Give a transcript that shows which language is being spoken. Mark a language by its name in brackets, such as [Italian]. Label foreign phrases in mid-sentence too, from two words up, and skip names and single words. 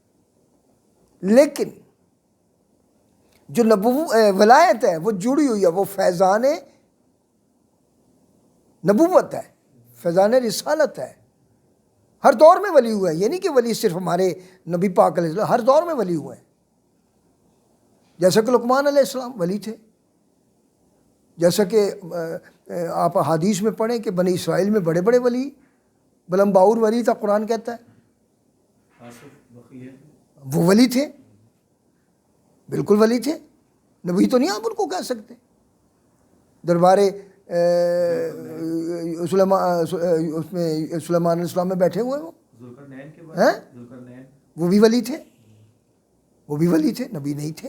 [Urdu] لیکن جو ولایت ہے وہ جڑی ہوئی ہے, وہ فیضان نبوت ہے, فیضان رسالت ہے. ہر دور میں ولی ہوا ہے, یہ نہیں کہ ولی صرف ہمارے نبی پاک علیہ السلام, ہر دور میں ولی ہوئے ہیں. جیسا کہ لقمان علیہ السلام ولی تھے, جیسا کہ آپ حدیث میں پڑھیں کہ بنی اسرائیل میں بڑے بڑے ولی, بلم باور ولی تھا, قرآن کہتا ہے وہ ولی تھے, بالکل ولی تھے. نبی تو نہیں آپ ان کو کہہ سکتے. دربار اس میں سلیمان علیہ السلام میں بیٹھے ہوئے وہ بھی ولی تھے, وہ بھی ولی تھے, نبی نہیں تھے.